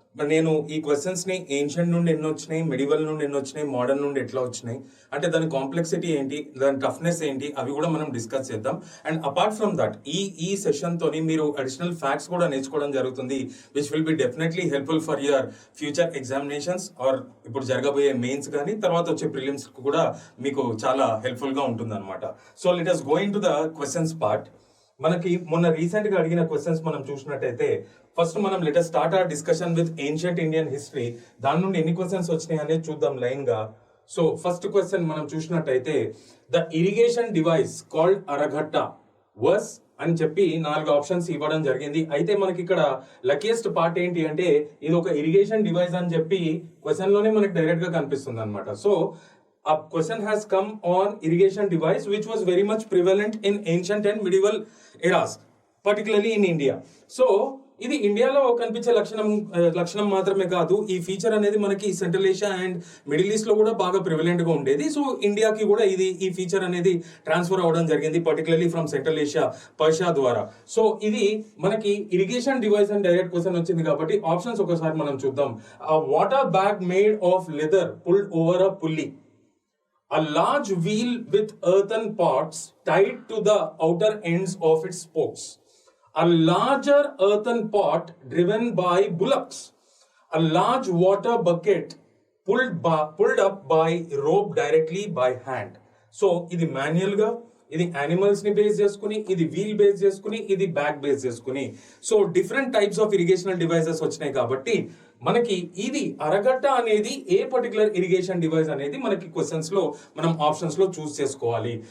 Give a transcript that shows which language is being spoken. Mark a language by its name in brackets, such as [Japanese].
[Telugu] నేను ఈ క్వశ్చన్స్ని ఏన్షియంట్ నుండి ఎన్ని వచ్చినాయి, మెడివల్ నుండి ఎన్ని వచ్చినాయి, మోడర్న్ నుండి ఎట్లా వచ్చినాయి, అంటే దాని కాంప్లెక్సిటీ ఏంటి, దాని టఫ్నెస్ ఏంటి, అవి కూడా మనం డిస్కస్ చేద్దాం. అండ్ అపార్ట్ ఫ్రమ్ దట్ ఈ సెషన్తోని మీరు అడిషనల్ ఫ్యాక్ట్స్ కూడా నేర్చుకోవడం జరుగుతుంది, [English] which will be definitely helpful for your future examinations [Telugu] are ఇప్పుడు జరగబోయే మెయిన్స్ కానీ తర్వాత వచ్చే ప్రిలిమ్స్ కూడా మీకు చాలా హెల్ప్ఫుల్గా ఉంటుంది అనమాట. [English] So let us go into the questions part. [Telugu] మనకి మొన్న రీసెంట్ గా అడిగిన క్వశ్చన్స్ మనం చూసినట్టయితే ఫస్ట్ మనం [English] Let us start our discussion with ancient Indian history. [Telugu] దాని నుండి ఎన్ని క్వశ్చన్స్ వచ్చినాయి అనేది చూద్దాం లైన్ గా. సో ఫస్ట్ క్వశ్చన్ మనం చూసినట్టయితే [English] the irrigation device called araghatta was [Telugu] అని చెప్పి 4 ఆప్షన్స్ ఇవ్వడం జరిగింది. అయితే మనకి ఇక్కడ లక్కీయెస్ట్ పార్ట్ ఏంటి అంటే ఇది ఒక ఇరిగేషన్ డివైస్ అని చెప్పి క్వశ్చన్ లోనే మనకి డైరెక్ట్ గా కనిపిస్తుంది అనమాట. [English] So a question has come on irrigation device which was very much prevalent in ancient and medieval eras, particularly in India. [Telugu] So ఇది ఇండియాలో కనిపించే లక్షణం మాత్రమే కాదు, ఈ ఫీచర్ అనేది మనకి central Asia and middle east లో కూడా బాగా ప్రివలెంట్ గా ఉండేది. సో ఇండియాకి కూడా ఈ ఫీచర్ అనేది ట్రాన్స్ఫర్ అవ్వడం జరిగింది, particularly from central Asia, Persia ద్వారా. సో ఇది మనకి ఇరిగేషన్ డివైస్ అని డైరెక్ట్ క్వశ్చన్ వచ్చింది కాబట్టి ఆప్షన్స్ ఒకసారి మనం చూద్దాం. [English] Water bag made of leather pulled over a pulley, a large wheel with earthen pots tied to the outer ends of its spokes, a larger earthen pot driven by bullocks, a large water bucket pulled up by rope directly by hand. [Telugu] So ఇది manual గా, ఇది animals ని base చేసుకుని, ఇది wheel base చేసుకుని, ఇది back base చేసుకుని, so different types of ఇరిగేషనల్ devices వచ్చినాయి కాబట్టి మనకి ఇది అరగట్ట అనేది ఏ పర్టికులర్ ఇరిగేషన్ డివైస్ అనేది మనకి క్వశ్చన్స్ లో మనం ఆప్షన్స్ లో చూస్ చేసుకోవాలి.